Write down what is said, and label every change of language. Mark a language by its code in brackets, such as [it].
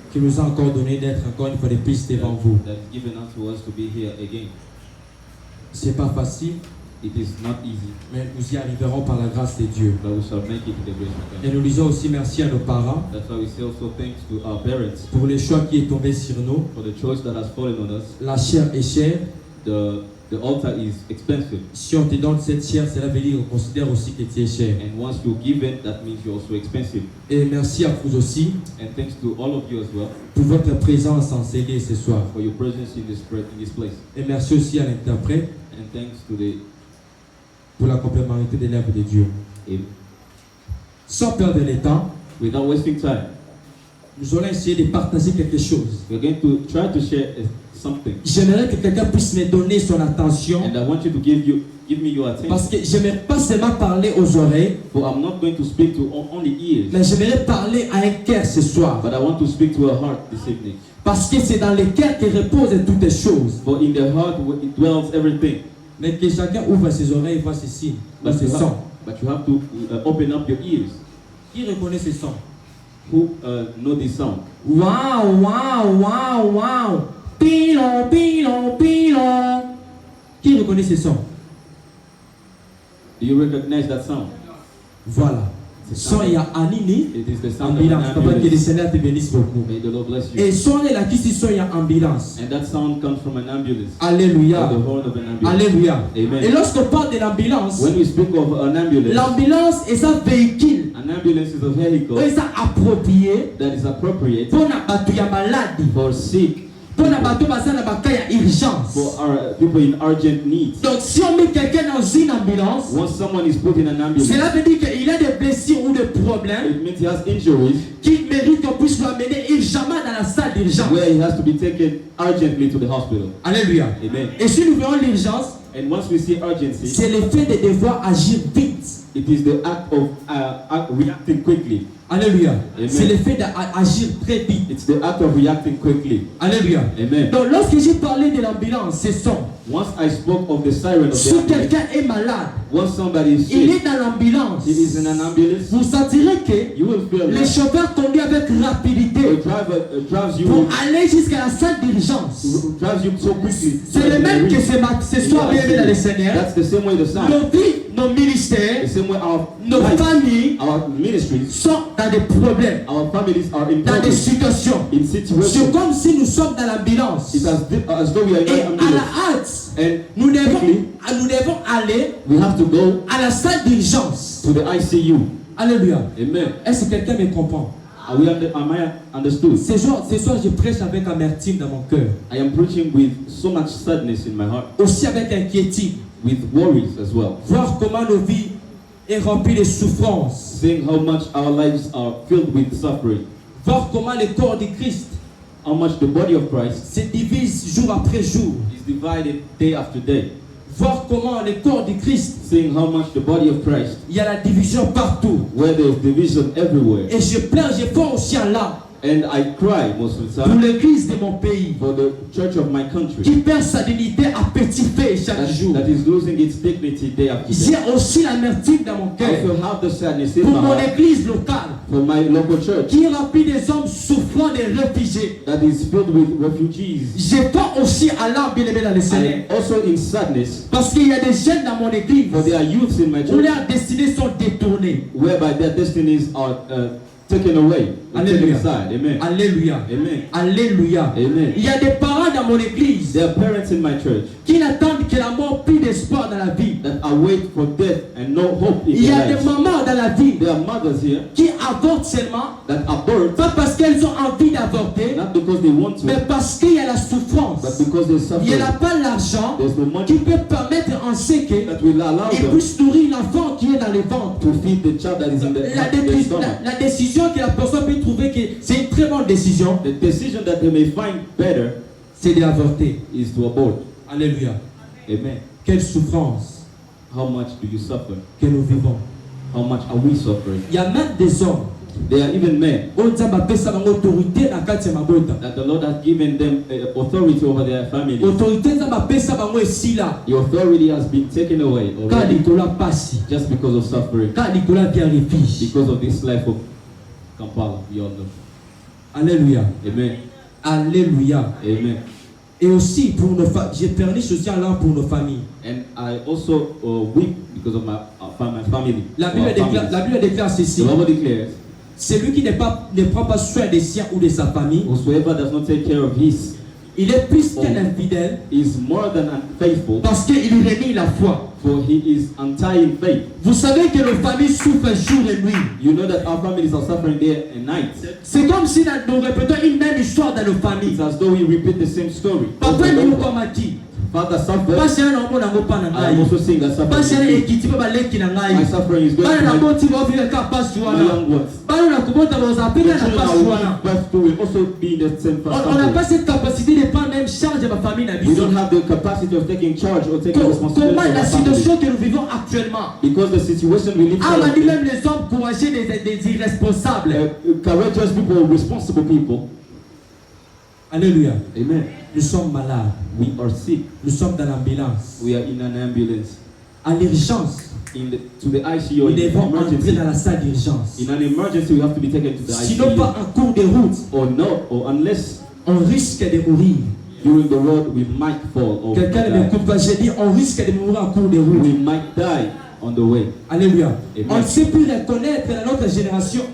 [fr] qui nous a encore donné d'être encore une fois de plus devant vous. [en] that is given unto us to be here again. [fr] C'est pas facile, [en] It is not easy, [fr] mais nous y arriverons par la grâce de Dieu. [en] but we shall make it to the grace of [fr] Et [en] God. [fr] nous disons aussi merci à nos parents [en] That's why we say also thanks to our parents [fr] pour le choix qui est tombé sur nous. [en] for the choice that has fallen on us. [fr] La chair est chère. [en] The altar is expensive, [fr] Si on te donne cette chair, cela veut dire qu'on considère aussi que tu es cher. [en] and once you give it, that means you're also expensive. [fr] Et merci à vous aussi [en] And thanks to all of you as well [fr] pour votre présence enseignée ce soir. [en] for your presence in this place. [fr] Et merci aussi à l'interprète [en] And thanks to the [fr] pour la complémentarité des lèvres de Dieu. Sans perdre le temps, [en] without wasting time, [fr] nous allons essayer de partager quelque chose. [en] we're going to try to share something. [fr] J'aimerais que quelqu'un puisse me donner son attention [en] And I want you to give me your attention. [fr] parce que je n'aimerais pas seulement parler aux oreilles, [en] But I'm not going to speak to only ears, [fr] mais j'aimerais parler à un cœur ce soir. [en] but I want to speak to a heart this evening. [fr] Parce que c'est dans le cœur que reposent toutes les choses. [en] For in the heart it dwells everything. [fr] Mais que chacun ouvre ses oreilles et voit ces signes, voit ces sons. [en] But you have to open up your ears. [fr] Qui reconnaît ces sons? [en] Who know this sound? [fr] Wow, wow, wow, wow. Pilon, pilon, pilon. Qui reconnaît ces sons? [en] Do you recognize that sound? [fr] Voilà. Son il y a Anini, [en] It is the sound [fr] ambulance. [en] of an [fr] Papa, que le [en] ambulance. [fr] Seigneur te bénisse beaucoup. [en] May the Lord bless you. [fr] Et son est là qui si son il y a ambulance. [en] And that sound comes from an ambulance. [fr] Alléluia. [en] Or the horn of an ambulance. [fr] Alléluia. [en] Amen. [fr] Et lorsqu'on parle de l'ambulance, [en] When we speak of an ambulance, [fr] l'ambulance est un véhicule. [en] an ambulance is a vehicle [fr] C'est approprié [en] that is appropriate [fr] pour la bateau ya maladie. [en] for sick, [ln] Pour la bateau basé na baka ya urgence. [en] for our people in urgent needs. [fr] Donc si on met quelqu'un dans une ambulance, [en] Once someone is put in an ambulance, [fr] cela veut dire qu'il a des blessures ou des problèmes [en] it means he has injuries [fr] qui méritent qu'on puisse l'amener urgemment dans la salle d'urgence. [en] where he has to be taken urgently to the hospital. [fr] Alléluia. [en] Amen. [fr] Et si nous voyons l'urgence, [en] And once we see urgency, [fr] c'est le fait de devoir agir vite. [en] It is the act of reacting quickly. [fr] Alléluia. C'est le fait d'agir très vite. [en] It's the act of reacting quickly. [fr] Alléluia. [en] Amen. [fr] Donc lorsque j'ai parlé de l'ambulance, c'est son. [en] Once I spoke of the siren of the [fr] Si [en] ambulance, [fr] quelqu'un est malade, [en] once somebody is [fr] il est [en] sick, [fr] dans l'ambulance. [en] he is in an ambulance, [fr] Vous sentirez que [en] you will feel [fr] les [en] that [fr] chauffeurs conduisent avec rapidité [en] the driver drives you [fr] pour aller jusqu'à la salle d'urgence. [en] drives you so quickly. [fr] C'est le même que ce soir bien dans le Seigneur. [en] That's the same way the sound. [fr] Nos vies, nos ministères, [en] The same way our [fr] nos [en] lives, [fr] familles [en] our ministries, [fr] sont dans des problèmes, [en] our families are in [fr] dans des [en] problems, [fr] situations. [en] in [fr] C'est [en] situations. [fr] comme si nous sommes dans l'ambulance. [en] It's as though we are in [fr] Et [en] an [fr] à [en] ambulance. [fr] la hâte, [en] And [fr] nous devons [en] quickly, [fr] aller [en] we have to go [fr] à la salle d'urgence. [en] to the ICU. [fr] Alléluia. [en] Amen. [fr] Est-ce que quelqu'un me comprend? [en] Am I understood? [fr] Ce soir, je prêche avec amertume dans mon cœur. [en] I am preaching with so much sadness in my heart, [fr] Aussi avec inquiétude. [en] with worries as well. [fr] Voir comment nos vies est remplies de souffrances. [en] Seeing how much our lives are filled with suffering. [fr] Voir comment le corps de Christ [en] How much the body of Christ [fr] se divise jour après jour. [en] is divided day after day. [fr] Voir comment le corps de Christ, [en] Seeing how much the body of Christ, [fr] il y a la division partout. [en] where there is division everywhere. [fr] Et je pleure, je prends aussi en larmes [en] And I cry most of the [fr] pour [en] time [fr] l'église de mon pays [en] for the church of my country [fr] qui perd sa dignité à petit feu chaque jour. [en] that is losing its dignity day after [fr] J'ai [en] day. [fr] aussi l'amertume dans mon [en] I [fr] cœur [en] also have the sadness in [fr] pour [en] my [fr] mon [en] heart [fr] église locale [en] for my local church [fr] qui est remplie des hommes souffrant des réfugiés. [en] that is filled with refugees. [fr] Je prends aussi à larmes, bien aimé dans le Seigneur. [en] I am also in sadness [fr] Parce qu'il y a des jeunes dans mon église [en] for there are youths in my [fr] où [en] church [fr] leurs destinées sont détournées. [en] whereby their destinies are taken away and taken [fr] Alléluia. [en] aside. Amen. [fr] Alléluia. [en] Amen. [fr] Alléluia. [en] Amen. [fr] Il y a des parents dans mon église [en] There are parents in my church [fr] qui n'attendent que la mort, plus d'espoir dans la vie. [en] that await for death and no hope in [fr] Il y [en] their [fr] a des [en] lives. [fr] mamans dans la vie [en] There are mothers here [fr] qui avortent seulement, [en] that abort [fr] pas parce qu'elles ont envie d'avorter, [en] not because they want to, [fr] mais parce qu'il y a la [en] but [fr] souffrance. [en] because they [fr] Il n'y [en] suffer. [fr] a pas l'argent [en] There's no [fr] qui [en] money [fr] peut permettre en ce que [en] that will allow [fr] ils [en] them [fr] puissent nourrir l'enfant qui est dans le ventre. [en] to feed the child that is in their stomach. [fr] La décision que la personne peut trouver que c'est une très bonne décision, [en] The decision that they may find better [fr] c'est d'avorter. [en] is to abort. [fr] Alléluia. [en] Amen. [fr] Quelle souffrance [en] How much do you suffer? [fr] que nous vivons. [en] How much are we suffering? [fr] Il y a même des hommes [en] There are even men [ln] autorité na kati ya mabota. [en] that the Lord has given them authority over their families. [ln] Autorité nzambe apesa bango esila [en] The authority has been taken away [ln] ka [en] already [ln] likolo ya pasi, [en] just because of suffering, [ln] ka likolo ya [fr] bien refuge. [en] because of this life of Kampala, we all know. [fr] Alléluia. [en] Amen. [fr] Alléluia. [en] Amen. [fr] Et aussi pour nos familles, j'ai perdu ceci alors pour nos familles. [en] And I also weep because of my family. [fr] La Bible déclare ceci. [en] The Bible declares, [fr] Celui qui ne prend pas soin des siens ou de sa famille, [en] whosoever does not take care of his [fr] il est plus qu'un infidèle [en] is more than unfaithful, [fr] parce qu'il renie la foi. [en] for he is untying faith. [fr] Vous savez que nos familles souffrent jour et nuit. [en] You know that our families are suffering day and night. [fr] C'est comme si nous répétons une même histoire dans nos familles. [en] It's as though we repeat the same story. [fr] Papa [en] over and [fr] nous [en] over. [fr] comme a dit. [en] Father suffered. [ln] Pasi na mona ngo pana [en] I [ln] ngai. [en] am also seeing that [ln] Pasi na [en] suffering. [ln] ekiti ba leki na ngai. [en] My suffering is going [ln] Bana na [en] to [ln] boti ba ofika ka pasi [en] my [ln] wana. [en] young ones. [ln] Bana na kubota ba za [en] The [ln] pika na [en] children [ln] pasi [en] I will [ln] wana. [en] give birth to will also be in the same [fr] On n'a pas [en] suffering. [fr] cette capacité de prendre même charge de ma famille na [en] We [ln] biso. [en] don't have the capacity of taking charge or taking responsibility [fr] Comment [en] for [fr] la [en] our family. [fr] situation que nous vivons actuellement. [en] Because the situation we live [fr] Ah, on a dit [en] in, [fr] même les hommes courageux des irresponsables. [en] courageous people, responsible people. [fr] Alléluia. [en] Amen. [fr] Nous sommes malades. [en] We are sick. [fr] Nous sommes dans l'ambulance. [en] We are in an ambulance. [fr] À l'urgence, [en] To the ICU. [fr] nous [en] In [fr] devons [en] an [fr] entrer [en] emergency. [fr] dans la salle d'urgence. [en] In an emergency, we have to be taken to the [fr] Sinon, pas [en] ICU. [fr] en cours de route, [en] Or unless [fr] on risque de mourir. [en] during the road we might fall or [fr] Quelqu'un ne [en] die. [fr] m'écoute pas, j'ai dit on risque de mourir en cours de route. [en] We might die on the way. [fr] Alléluia. [en] Amen. [fr] On ne sait plus reconnaître dans notre génération